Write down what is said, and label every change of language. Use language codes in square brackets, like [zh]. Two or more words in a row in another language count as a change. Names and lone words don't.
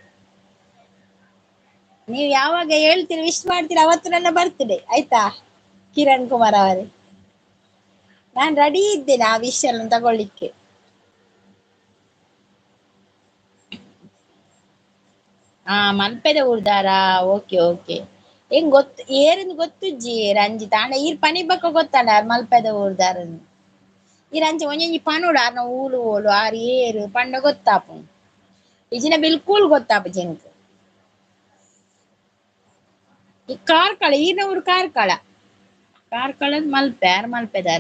[kn] ನೀವು ಯಾವಾಗ ಹೇಳ್ತೀರಿ ವಿಶ್ ಮಾಡ್ತೀರಿ ಅವತ್ತು ನನ್ನ ಬರ್ತ್ಡೇ ಆಯ್ತಾ ಕಿರಣ್ ಕುಮಾರ್ ಅವರೇ. ನಾನ್ ರೆಡಿ ಇದ್ದೇನೆ ಆ ವಿಶ್ ಅನ್ನು ತಗೊಳ್ಳಿಕ್ಕೆ. [tcy] ಹಾ ಮಲ್ಪೆದ ಊರ್ದಾರ. ಓಕೆ ಹೆಂಗ್ ಗೊತ್ತು ಏರಿಂದ ಗೊತ್ತುಜ್ಜಿ ರಂಜಿತ್ ಆಂಡ ಈರ್ ಪನಿ ಬಕ್ಕ ಗೊತ್ತಾಂಡ ಮಲ್ಪೆದ ಊರ್ದಾರನ್ ಈ ರಂಜಿ ಒಂಜಿ ಪನುಡ ಆರ್ನ ಊಲು ಓಲು ಆರ್ ಏರು ಪಂಡ ಗೊತ್ತಾಪು ಇಜಿನ ಬಿಲ್ಕುಲ್ ಗೊತ್ತಾಪು ಜೆಂಕ್ ಈ ಕಾರ್ಕಳ ಈರ್ನ ಊರು ಕಾರ್ಕಳದ ಮಲ್ಪೆ ಯಾರು ಮಲ್ಪೆದಾರು.